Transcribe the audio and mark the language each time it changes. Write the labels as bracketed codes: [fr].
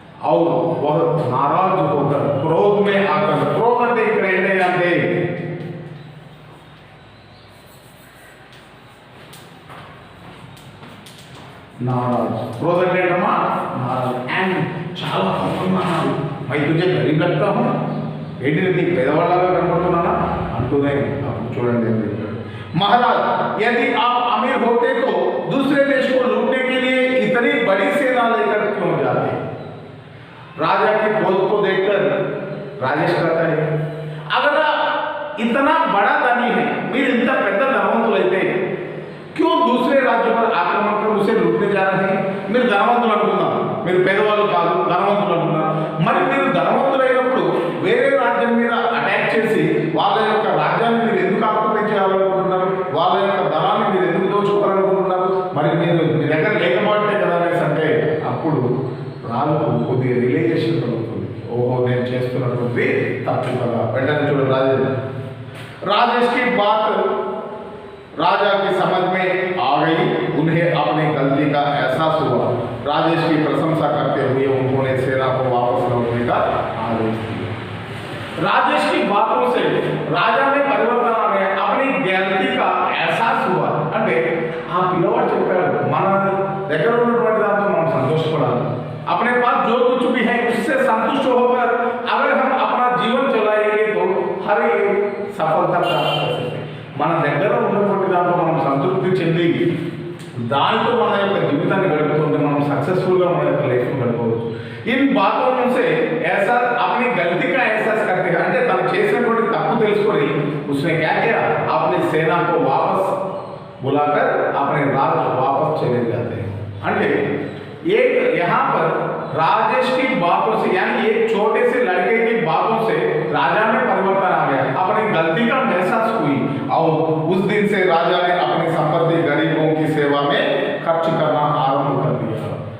[hi] और वह नाराज होकर क्रोध में आकर, क्रोध [te] అంటే ఇక్కడ ఏంటంటే [hi] नाराज, क्रोध [te] అంటే ఏంటమ్మా నారాజ్, అండ్ చాలా కోపంగా అన్నాడు, [hi] मैं तुझे गरीब लगता हूँ, [te] ఏంటి నీకు పేదవాళ్ళగా కనబడుతున్నానా అంటూనే అప్పుడు చూడండి ఏం చెప్పాడు, [hi] महाराज यदि आप अमीर होते तो दूसरे देश को लूटने के लिए इतनी बड़ी सेना लेकर क्यों जाते। राजा के क्रोध को देखकर राजेश कहता है, अगर इतना बड़ा धनी है, [te] మీరు ఇంత పెద్ద ధనవంతులైతే [hi] क्यों दूसरे राज्य पर आक्रमण कर उसे लूटने जा रहे हैं। [te] మీరు ధనవంతులు అనుకున్నారు, మీరు పేదవాళ్ళు కాదు, ధనవంతులు అనుకున్నారు, మరి మీరు ధనవంతులైనప్పుడు వేరే రాజ్యం మీద అటాక్ చేసి వాళ్ళ యొక్క రాజ్యాన్ని మీరు ఎందుకు ఆక్యుపై చేయాలనుకుంటున్నారు, వాళ్ళ యొక్క ధనాన్ని మీరు ఎందుకు దోచుకోవాలనుకుంటున్నారు, మరి మీరు మీ దగ్గర లేకపోతే కదా అనేసి అంటే అప్పుడు రాజుకు కొద్దిగా రిలేషన్ కలుగుతుంది, ఓహో నేను చేస్తున్నటువంటి తప్పు కదా। వెంటనే చూడండి [hi] राजेश की बात राजा की समझ में आ गई, उन्हें अपनी गलती का एहसास हुआ। राजेश की प्रशंसा करते हुए उन्होंने सेना को वापस लौटने का आदेश दिया। राजेश की बातों से राजा में परिवर्तन आ गया, अपनी गलती का एहसास हुआ। [te] అంటే ఆ పిల్లవాడు చెప్పాడు, మన దగ్గర ఉన్నటువంటి దాంతో మనం సంతోషపడాలి, [hi] अपने पास जो कुछ भी है उससे संतुष्ट होकर अगर हम अपना जीवन चलाएंगे तो हर एक सफलता प्राप्त कर सकते हैं। [te] మన దగ్గర ఉన్నటువంటి దాంట్లో మనం సంతృప్తి చెంది దానితో మన యొక్క జీవితాన్ని గడుపుతుంటే మనం సక్సెస్ఫుల్గా మన యొక్క లైఫ్ని గడపవచ్చు। [hi] इन बातों से ऐसा अपनी गलती का एहसास करते हैं, [te] అంటే తను చేసినటువంటి తప్పు తెలుసుకొని [hi] उसने क्या किया, अपनी सेना को वापस बुलाकर अपने राज्य वापस चले जाते हैं। అంటే एक यहाँ पर राजेश की बातों से, यानी एक छोटे से लड़के की बातों से राजा में परिवर्तन आ गया, अपनी गलती का एहसास हुई और उस दिन से राजा ने अपनी संपत्ति गरीबों की सेवा में खर्च करना आरंभ कर दिया।